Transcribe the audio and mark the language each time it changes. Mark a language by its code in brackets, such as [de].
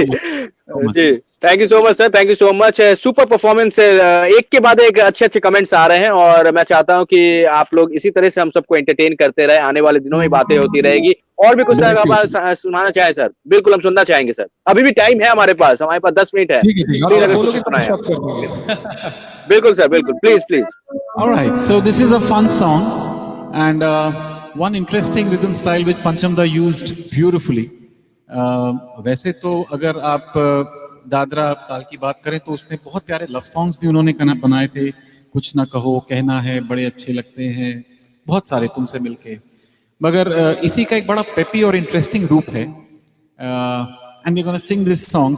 [hi] Ji ji, thank you so much sir, thank you so much. Super performance है, एक के बाद एक अच्छे अच्छे कमेंट्स आ रहे हैं और मैं चाहता हूं कि आप लोग इसी तरह से हम सबको एंटरटेन करते रहे, आने वाले दिनों में बातें होती रहेगी। और भी कुछ सर आप सुनाना चाहें सर? बिल्कुल, हम सुनना चाहेंगे सर, अभी भी टाइम है हमारे पास 10 मिनट है। ठीक है, ठीक है, प्लीज आप अगर बोलोगे कुछ सुनाएं। शॉट कर देंगे। बिल्कुल सर, बिल्कुल, please please. [en] All right, so this is a fun song, and one interesting rhythm style which Panchamda used beautifully. [hi] वैसे तो अगर आप दादरा ताल की बात करें तो उसमें बहुत प्यारे लव सॉन्ग्स भी उन्होंने बनाए थे। कुछ ना कहो, कहना है, बड़े अच्छे लगते हैं, बहुत सारे, तुमसे मिलके। मगर इसी का एक बड़ा पेपी और इंटरेस्टिंग रूप है। [en] And we gonna sing this song.